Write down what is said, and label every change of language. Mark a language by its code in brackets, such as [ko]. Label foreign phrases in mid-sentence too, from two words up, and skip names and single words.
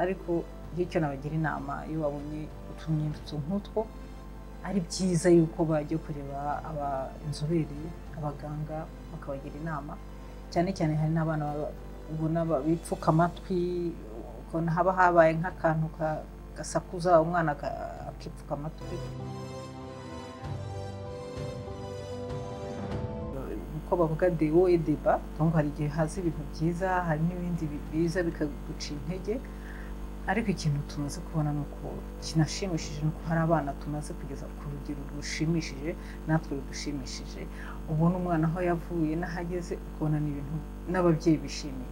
[rw] Ariko icyo nabagira inama, iyo babonye utumenyetso nk'utwo ari byiza yuko bajya kureba inzobere abaganga bakabagira inama, cyane cyane hari n'abana ubona bipfuka amatwi, ukabona haba habaye nk'akantu gasakuza umwana akipfuka amatwi. Uko bavuga [fr] deo et débat, [rw] donc hari igihe haza ibintu byiza, hari n'ibindi biza bikaguca intege, ariko ikintu tumaze kubona ni uko kinashimishije, ni uko hari abana tumaze kugeza ku rugero rushimishije, natwe rudushimishije. Ubona umwana aho yavuye n'ahageze, ukabona ni ibintu n'ababyeyi bishimiye.